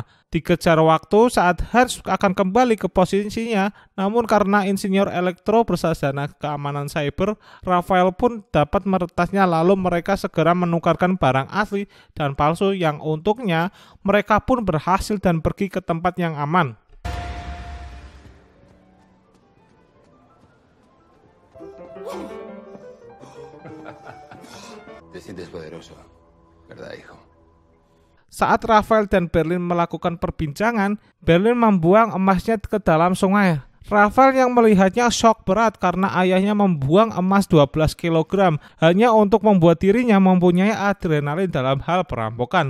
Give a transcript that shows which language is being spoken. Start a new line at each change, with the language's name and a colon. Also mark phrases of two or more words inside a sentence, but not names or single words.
Indonesian: Dikejar waktu saat Hans akan kembali ke posisinya, namun karena insinyur elektro bersarjana keamanan cyber, Raphael pun dapat meretasnya, lalu mereka segera menukarkan barang asli dan palsu yang untungnya mereka pun berhasil dan pergi ke tempat yang aman.
Spanish: te sientes poderoso, ¿verdad, hijo?
Indonesian: Saat Raphael dan Berlin melakukan perbincangan, Berlin membuang emasnya ke dalam sungai. Raphael yang melihatnya shock berat karena ayahnya membuang emas 12 kg hanya untuk membuat dirinya mempunyai adrenalin dalam hal perampokan.